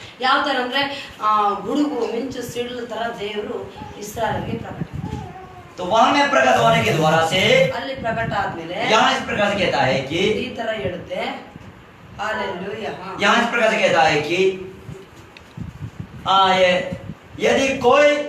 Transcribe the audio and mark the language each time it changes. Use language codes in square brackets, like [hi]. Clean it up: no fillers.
[kn] ಯಾವ ತರ ಅಂದ್ರೆ ಗುಡುಗು ಮಿಂಚು ಸಿಡಿಲು ತರ ದೇವರು ಇಸ್ರಾಯೇಲ್ಗೆ ಪ್ರಕಟ. [hi] तो वहां में प्रकट होने के द्वारा से [kn] ಅಲ್ಲಿ ಪ್ರಕಟ ಆದ್ಮೇಲೆ [hi] यहाँ इस प्रकार से कहता है कि, [kn] ಈ ತರ ಹೇಳುತ್ತೆ, हालेलुया, [hi] यहाँ इस प्रकार से कहता है कि ये यदि कोई